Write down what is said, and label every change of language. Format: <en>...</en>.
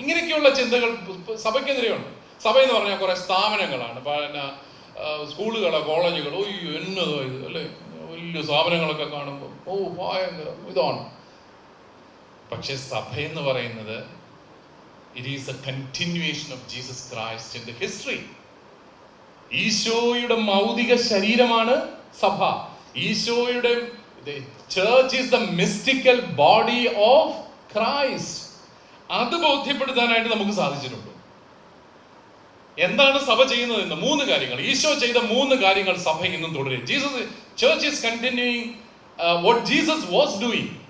<ml>ഇങ്ങനെയൊക്കെയുള്ള ചിന്തകൾ സഭയ്ക്കെതിരെയുണ്ട്. സഭ എന്ന് പറഞ്ഞാൽ കുറെ സ്ഥാപനങ്ങളാണ്, പിന്നെ സ്കൂളുകളോ കോളേജുകളോ, എന്നതോ ഇത് അല്ലേ, വലിയ സ്ഥാപനങ്ങളൊക്കെ കാണുമ്പോൾ ഭയങ്കര ഇതാണ്. പക്ഷെ സഭ എന്ന് പറയുന്നത്</ml> <en>it is a continuation of Jesus Christ in the history.</en> <ml>ഈശോയുടെ മൗതിക ശരീരമാണ് സഭ. ഈശോയുടെ</ml> <en>the church is the mystical body of Christ.</en> <ml>അത് ബോധ്യപ്പെടുത്താനായിട്ട് നമുക്ക് സാധിച്ചിട്ടുണ്ട്. എന്താണ് സഭ ചെയ്യുന്നത് എന്ന് 3 കാര്യങ്ങൾ, ഈശോ ചെയ്ത 3 കാര്യങ്ങൾ സഭ ഇന്നും തുടരും.</ml> <en>Church is continuing what Jesus was doing.</en>